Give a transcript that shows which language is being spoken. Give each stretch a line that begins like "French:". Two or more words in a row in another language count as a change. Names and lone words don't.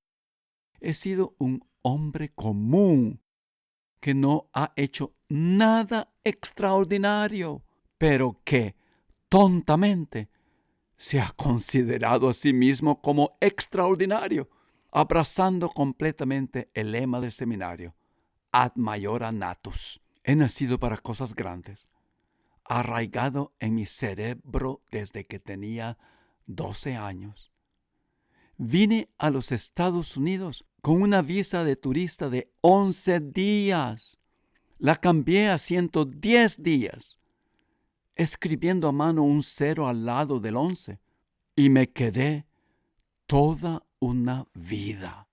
Spanish: He sido un hombre común que no ha hecho nada extraordinario, pero que tontamente se ha considerado a sí mismo como extraordinario, abrazando completamente el lema del seminario,
Latin: ad maiora natus.
Spanish: He nacido para cosas grandes, arraigado en mi cerebro desde que tenía 12 años. Vine a los Estados Unidos con una visa de turista de 11 días. La cambié a 110 días, escribiendo a mano un 0 al lado del 11, y me quedé toda una vida.